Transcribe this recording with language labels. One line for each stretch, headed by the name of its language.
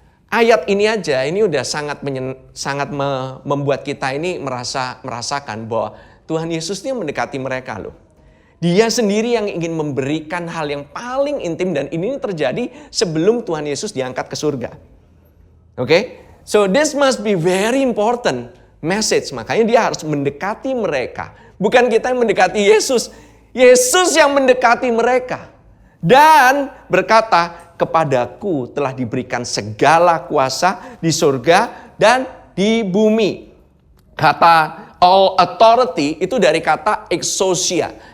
Indonesian: Ayat ini aja, ini udah sangat membuat kita ini merasakan bahwa Tuhan Yesus ini mendekati mereka loh. Dia sendiri yang ingin memberikan hal yang paling intim dan ini terjadi sebelum Tuhan Yesus diangkat ke surga. Oke?
English: So this must be very important message.
Indonesian: Makanya dia harus mendekati mereka. Bukan kita yang mendekati Yesus. Yesus yang mendekati mereka. Dan berkata, kepadaku telah diberikan segala kuasa di surga dan di bumi. Kata
English: all authority
Indonesian: itu dari kata exousia.